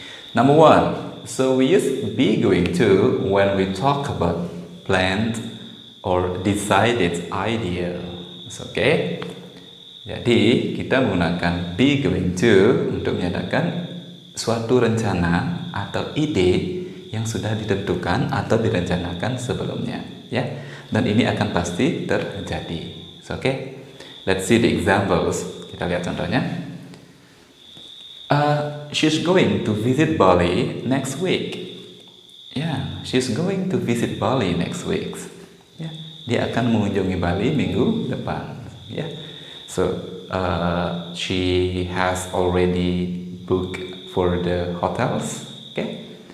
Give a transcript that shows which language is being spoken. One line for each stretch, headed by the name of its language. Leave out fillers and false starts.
English: Number 1, so we use be going to when we talk about planned or decided idea.
Indonesian: Oke, jadi kita menggunakan be going to untuk menyatakan suatu rencana atau ide yang sudah ditentukan atau direncanakan sebelumnya, ya. Dan ini akan pasti terjadi.
English: Oke, let's see the examples.
Indonesian: Kita lihat contohnya.
English: She's going to visit Bali next week. Yeah, she's going to visit Bali next week. Yeah.
Indonesian: Dia akan mengunjungi Bali minggu depan.
English: Yeah. So she has already booked for the hotels. Okay.